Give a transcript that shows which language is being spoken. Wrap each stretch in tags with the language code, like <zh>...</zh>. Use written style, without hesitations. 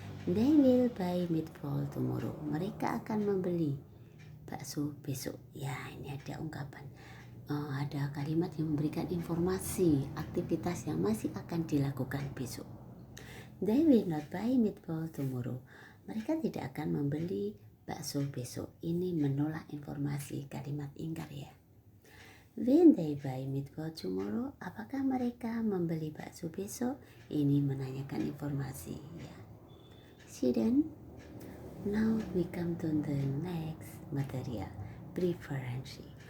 <en>They will buy meatball tomorrow.</en> <id>Mereka akan membeli bakso besok. Ya, ini ada ungkapan. Ada kalimat yang memberikan informasi aktivitas yang masih akan dilakukan besok.</id> <en>They will not buy meatball tomorrow.</en> <id>Mereka tidak akan membeli bakso besok. Ini menolak informasi, kalimat ingkar ya.</id> <en>When they buy meatball tomorrow,</en> <id>apakah mereka membeli bakso besok? Ini menanyakan informasi ya.</id> <en>Student, now we come to the next material, preference.</en>